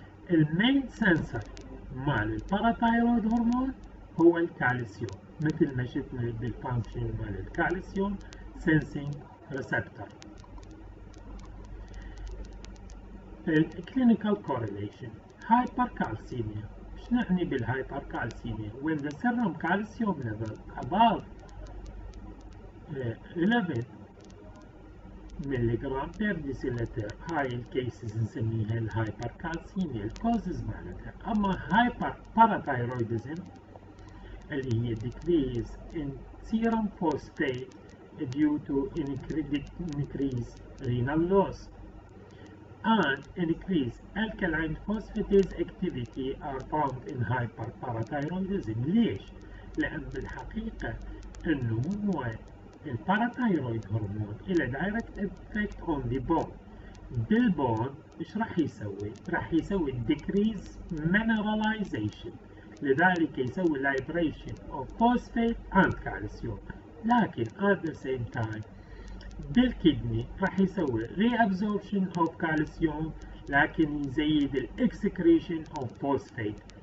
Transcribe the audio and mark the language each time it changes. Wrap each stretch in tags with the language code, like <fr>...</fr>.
<ar>المين سنسر مال الباراثايرويد هرمون هو الكالسيوم، مثل ما شفنا بالفانكشن مال الكالسيوم سنسينج ريسبتور. الكلينيكال كورليشن هايبركالسيميا. ايش نعني بالهايبركالسيميا؟</ar> <en>when the serum calcium level above</en> <ar>11 ملغ بير ديسيلتر. هاي الكيسز نسميها الهايبركالسيميا الكوزز مالتها. اما هايبر باراثايرويدزم اللي هي</ar> <en>decrease in serum phosphate due to increased renal loss and increased alkaline phosphatase activity are found in hyperparathyroidism.</en> <ar>ليش؟ لأن بالحقيقة إنه هو الباراثايرويد هرمون إله</ar> <en>direct effect on the bone.</en> <ar>بالبون إيش راح يسوي؟ راح يسوي</ar> <en>decrease mineralization،</en> <ar>لذلك يسوي</ar> <en>liberation of phosphate and calcium.</en> <ar>لكن</ar> <en>at the same time</en> <ar>بالكدني راح يسوي</ar> <en>reabsorption of calcium</en> <ar>لكن يزيد الاكسكريشن</ar> <en>of phosphate.</en>